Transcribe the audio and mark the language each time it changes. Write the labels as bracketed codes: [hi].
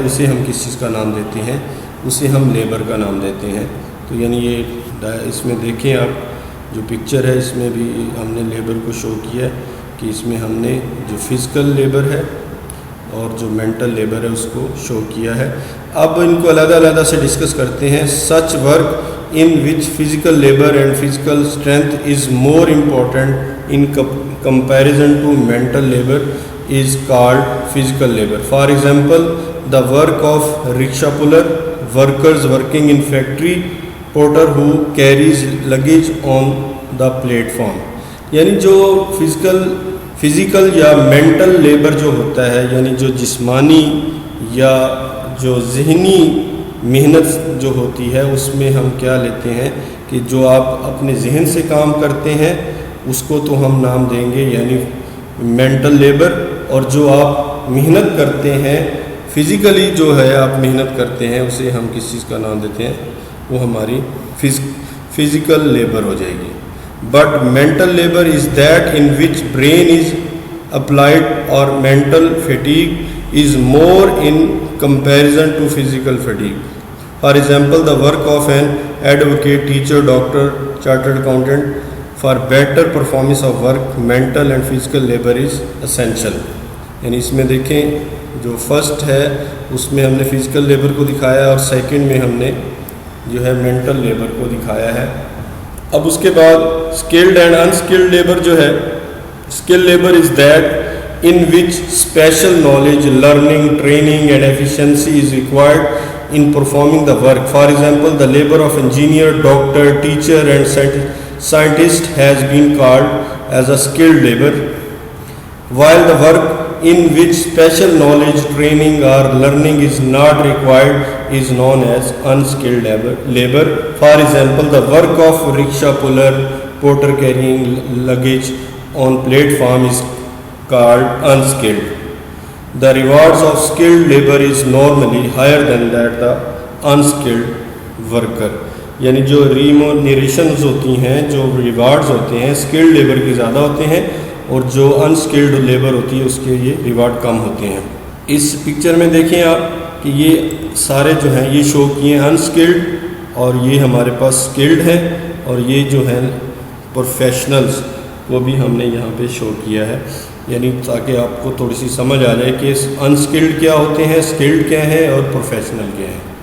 [ur] اسے ہم کس چیز کا نام دیتے ہیں؟ اسے ہم لیبر کا نام دیتے ہیں. تو یعنی یہ اس میں دیکھیں آپ جو پکچر ہے اس میں بھی ہم نے لیبر کو شو کیا ہے کہ اس میں ہم نے جو فزیکل لیبر ہے اور جو مینٹل لیبر ہے اس کو شو کیا ہے. اب ان کو علیحدہ علیحدہ سے ڈسکس کرتے ہیں. [en] Such work in which physical labor and physical strength is more important in comparison to mental labor is called physical labor. For example, the work of rickshaw puller, workers working in factory, porter who carries luggage on the platform. [ur] یعنی جو physical یا mental labour جو ہوتا ہے، یعنی جو جسمانی یا جو ذہنی محنت جو ہوتی ہے اس میں ہم کیا لیتے ہیں کہ جو آپ اپنے ذہن سے کام کرتے ہیں اس کو تو ہم نام دیں گے یعنی مینٹل لیبر. اور جو آپ محنت کرتے ہیں فزیکلی جو ہے آپ محنت کرتے ہیں اسے ہم کس چیز کا نام دیتے ہیں؟ وہ ہماری فزیکل لیبر ہو جائے گی. [en] But mental labour is that in which brain is applied اور mental fatigue is more in comparison to physical fatigue. For example, the work of an advocate, teacher, doctor, chartered accountant. For better performance of work, mental and physical labor is essential. [ur] یعنی اس میں دیکھیں جو first ہے اس میں ہم نے physical labour کو دکھایا اور سیکنڈ میں ہم نے جو ہے مینٹل لیبر کو دکھایا ہے. اب اس کے بعد اسکلڈ اینڈ انسکلڈ لیبر جو ہے، [en] Skill labour is that in which special knowledge, learning, training and efficiency is required in performing the work. For example, the labor of engineer, doctor, teacher and scientist has been called as a skilled labor, while the work in which special knowledge, training or learning is not required is known as unskilled labor. For example, the work of rickshaw puller, porter carrying luggage on platform is called unskilled. The rewards of skilled labor is normally higher than that the unskilled worker. [ur] یعنی جو ریمونریشنز ہوتی ہیں, جو rewards ہوتے ہیں skilled labour کی زیادہ ہوتے ہیں اور جو انسکلڈ لیبر ہوتی ہے اس کے یہ ریوارڈ کم ہوتے ہیں. اس پکچر میں دیکھیں آپ کہ یہ سارے جو ہیں یہ شو کیے ہیں انسکلڈ, اور یہ ہمارے پاس اسکلڈ ہیں, اور یہ جو ہیں پروفیشنلز وہ بھی ہم نے یہاں پہ شو کیا ہے, یعنی تاکہ آپ کو تھوڑی سی سمجھ آ جائے کہ انسکلڈ کیا ہوتے ہیں, اسکلڈ کیا ہیں اور پروفیشنل کیا ہیں.